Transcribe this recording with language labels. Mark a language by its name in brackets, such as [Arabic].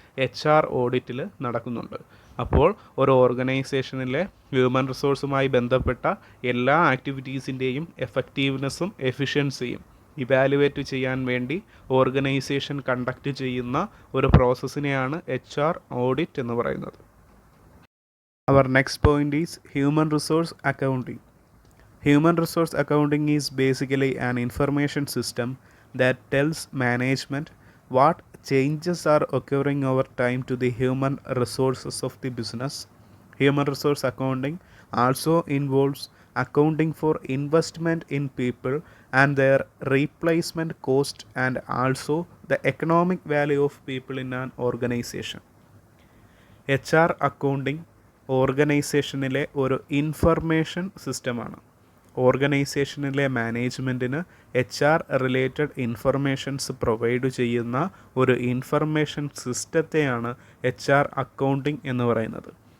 [Malayalam] HR ഓഡിറ്റിൽ നടക്കുന്നുണ്ട്. അപ്പോൾ ഒരു ഓർഗനൈസേഷനിലെ ഹ്യൂമൻ റിസോഴ്സുമായി ബന്ധപ്പെട്ട എല്ലാ ആക്ടിവിറ്റീസിൻ്റെയും എഫക്റ്റീവ്നെസ്സും എഫിഷ്യൻസിയും ഇവാലുവേറ്റ് ചെയ്യാൻ വേണ്ടി ഓർഗനൈസേഷൻ കണ്ടക്ട് ചെയ്യുന്ന ഒരു പ്രോസസ്സിനെയാണ് HR ഓഡിറ്റ് എന്ന് പറയുന്നത്. [English] Our next point is human resource accounting. Human resource accounting is basically an information system that tells management what changes are occurring over time to the human resources of the business. Human resource accounting also involves accounting for investment in people and their replacement cost and also the economic value of people in an organization. [Malayalam] HR accounting ഓർഗനൈസേഷനിലെ ഒരു information സിസ്റ്റമാണ്. ഓർഗനൈസേഷനിലെ മാനേജ്മെൻറ്റിന് HR related informations provide ചെയ്യുന്ന ഒരു information സിസ്റ്റത്തെയാണ് HR accounting എന്ന് പറയുന്നത്.